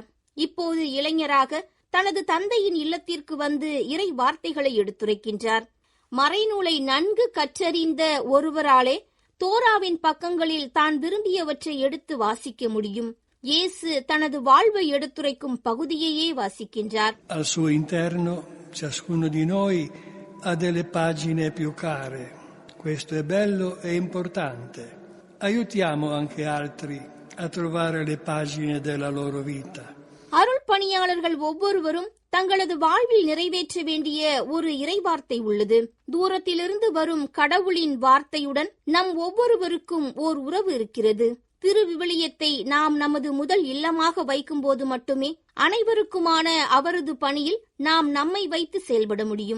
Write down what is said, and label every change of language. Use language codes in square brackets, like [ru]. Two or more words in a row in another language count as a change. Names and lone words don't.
[ta] இப்போது இளைஞராக தனது தந்தையின் இல்லத்திற்கு வந்து இறை வார்த்தைகளை எடுத்துரைக்கின்றார். மறைநூலை நன்கு கற்றறிந்த ஒருவராலே தோராவின் பக்கங்களில் தான் விரும்பியவற்றை எடுத்து வாசிக்க முடியும். இயேசு தனது வாழ்வை எடுத்துரைக்கும் பகுதியையே வாசிக்கின்றார். [it] Al suo interno ciascuno di noi ha delle pagine più care. Questo è bello e importante. Aiutiamo anche altri a trovare le pagine della loro vita. [ta] அருள் பணியாளர்கள் ஒவ்வொருவரும் தங்களது வாழ்வில் நிறைவேற்ற வேண்டிய ஒரு இறைவார்த்தை உள்ளது. தூரத்திலிருந்து வரும் கடவுளின் வார்த்தையுடன் நம் ஒவ்வொருவருக்கும் ஓர் உறவு இருக்கிறது. திருவிவிலியத்தை நாம் நமது முதல் இல்லமாக வைக்கும் போது மட்டுமே அனைவருக்குமான அவரது பணியில் நாம் நம்மை வைத்து செயல்பட முடியும்.